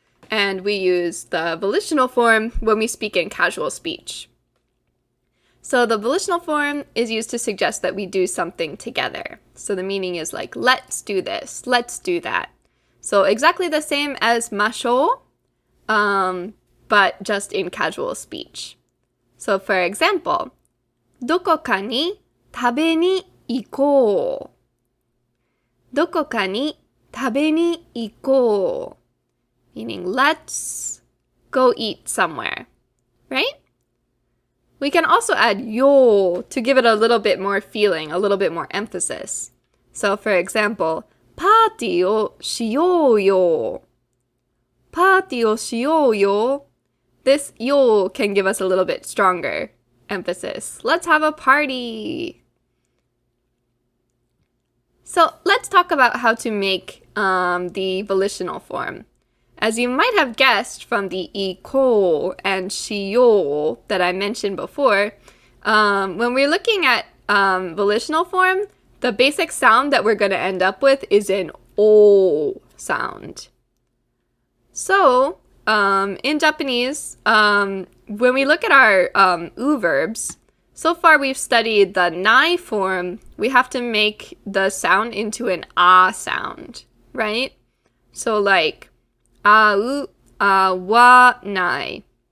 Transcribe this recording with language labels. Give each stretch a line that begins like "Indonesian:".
English: And we use the volitional form when we speak in casual speech. So the volitional form is used to suggest that we do something together. So the meaning is like, let's do this, let's do that. So exactly the same as masho, but just in casual speech.
Japanese: So for example, どこかに食べに行こう。どこかに食べに行こう。
English: Meaning, let's go eat somewhere, right? We can also add yo to give it a little bit more feeling, a little bit more emphasis.
Japanese: So, for example, パーティーをしようよ。パーティーをしようよ.
English: This yo can give us a little bit stronger emphasis. Let's have a party. So, let's talk about how to make the volitional form. As you might have guessed from the iko and shiyo that I mentioned before, when we're looking at volitional form, the basic sound that we're going to end up with is an o sound. So, in Japanese, when we look at our u verbs, so far we've studied the nai form. We have to make the sound into an a sound, right? So like,
Japanese: 会う、会わない。